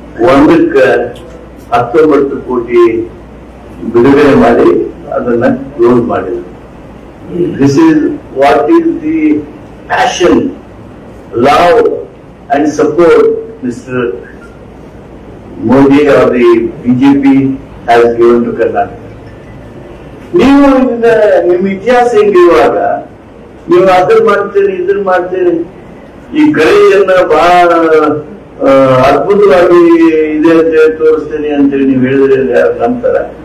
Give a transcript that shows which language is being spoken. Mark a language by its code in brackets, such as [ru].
[kn] 1ಕ್ಕೆ 19 ಕೋಟಿ ಬಿಡುಗಡೆ ಮಾಡಿ ಅದನ್ನ ಕ್ಲೋಸ್ ಮಾಡಿದ್ರು. [en] This is what is the passion, love and support Mr. Modi or the BJP has given to Karnataka. [kn] ನೀವು ನಿಮ್ಮ ಇತಿಹಾಸ ಹೆಂಗಿರುವಾಗ ನೀವು ಅದನ್ನ ಮಾಡ್ತೀರಿ ಇದನ್ನ ಮಾಡ್ತೀರಿ, ಈ ಕರೆಯನ್ನ ಬಹಳ ಅದ್ಭುತವಾಗಿ ಇದೆ ಅಂತ ಹೇಳಿ ತೋರಿಸ್ತೀನಿ ಅಂತೇಳಿ ನೀವು ಹೇಳಿದ್ರೆ ಯಾರು ನಂಬ್ತಾರ?